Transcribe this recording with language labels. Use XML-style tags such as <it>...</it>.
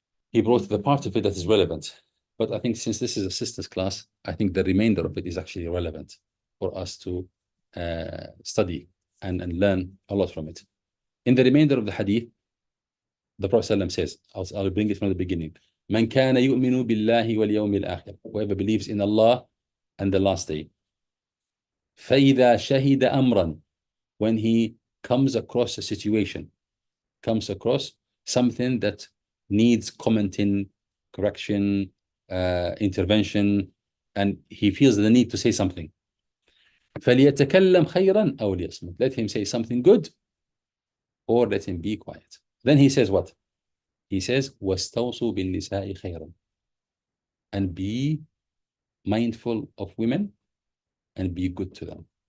<en>He brought the part of it that is relevant. But I think since this is a sisters class, I think the remainder of it is actually relevant for us to study and learn a lot from it. In the remainder of the hadith, the Prophet ﷺ says, I'll bring it from the beginning.</en> <ar>من كان يؤمن بالله واليوم الآخر.</ar> <en>Whoever believes in Allah and the last day.</en> <ar>فإذا شهد أمرا.</ar> <en>When he comes across a situation, comes across something that needs commenting, correction, intervention, and he feels the need to say something.</en> <ar>فليتكلم خيرا أو ليصمت.</ar> <en>Let him say something good, or let him be quiet. Then he says what? He says,</en> <ar>واستوصوا بالنساء خيرا.</ar> <en>And be mindful of women and be good to them.</en>